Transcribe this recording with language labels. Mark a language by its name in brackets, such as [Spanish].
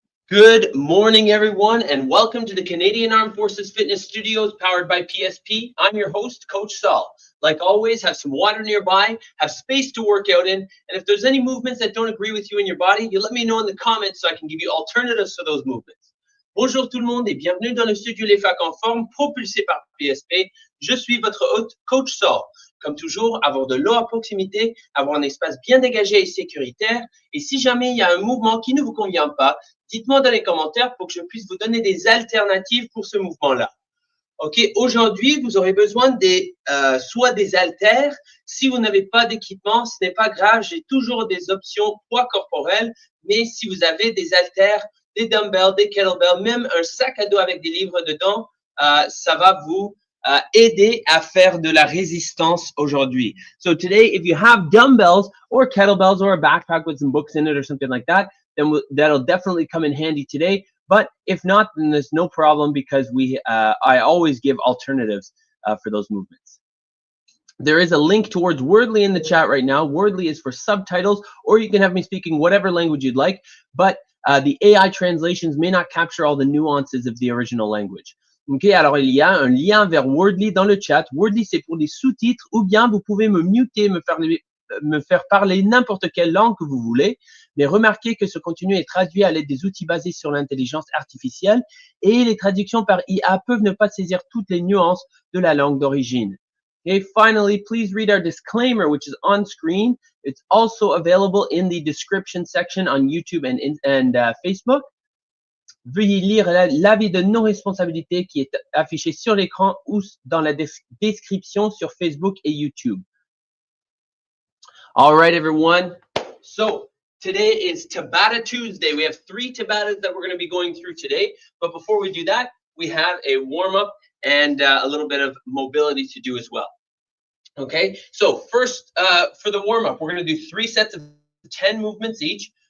[English] Good morning, everyone, and welcome to the Canadian Armed Forces Fitness Studios powered by PSP. I'm your host, Coach Saul. Like always, have some water nearby, have space to work out in, and if there's any movements that don't agree with you in your body, you let me know in the comments so I can give you alternatives to those movements. [French] Bonjour tout le monde et bienvenue dans le studio Les Facs en forme propulsé par PSP. Je suis votre hôte, Coach Saul. Comme toujours, avoir de l'eau à proximité, avoir un espace bien dégagé et sécuritaire. Et si jamais il y a un mouvement qui ne vous convient pas, dites-moi dans les commentaires pour que je puisse vous donner des alternatives pour ce mouvement-là. Ok, aujourd'hui, vous aurez besoin soit des haltères. Si vous n'avez pas d'équipement, ce n'est pas grave. J'ai toujours des options poids corporel. Mais si vous avez des haltères, des dumbbells, des kettlebells, même un sac à dos avec des livres dedans, ça va vous aider à faire de la résistance aujourd'hui. [English] So today, if you have dumbbells or kettlebells or a backpack with some books in it or something like that, then that'll definitely come in handy today. But if not, then there's no problem because I always give alternatives for those movements. There is a link towards Wordly in the chat right now. Wordly is for subtitles, or you can have me speaking whatever language you'd like, but the AI translations may not capture all the nuances of the original language. [French] Ok, alors il y a un lien vers Wordly dans le chat. Wordly, c'est pour les sous-titres, ou bien vous pouvez me muter, me faire parler n'importe quelle langue que vous voulez. Mais remarquez que ce contenu est traduit à l'aide des outils basés sur l'intelligence artificielle et les traductions par IA peuvent ne pas saisir toutes les nuances de la langue d'origine. [English] Okay, finally, please read our disclaimer, which is on screen. It's also available in the description section on YouTube and Facebook. [French] Veuillez lire l'avis de non-responsabilité qui est affiché sur l'écran ou dans la description sur Facebook et YouTube. [English] All right, everyone. So today is Tabata Tuesday. We have 3 Tabatas that we're going to be going through today. But before we do that, we have a warm-up and a little bit of mobility to do as well. Okay, so first for the warm-up, we're going to do 3 sets of 10 movements each.